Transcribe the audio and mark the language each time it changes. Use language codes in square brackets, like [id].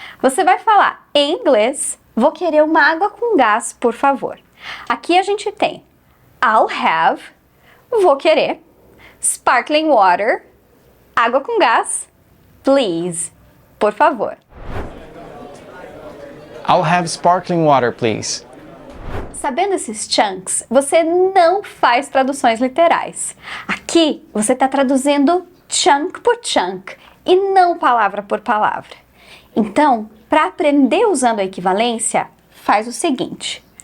[pt] Você vai falar em inglês, vou querer uma água com gás, por favor. Aqui a gente tem [en] I'll have, [pt] vou querer, [en] sparkling water, [pt] água com gás, [en] please, [pt] por favor. [en] I'll have sparkling water, please. [pt] Sabendo esses chunks, você não faz traduções literais. Aqui você está traduzindo chunk por chunk e não palavra por palavra. Então, para aprender usando a equivalência, faz o seguinte.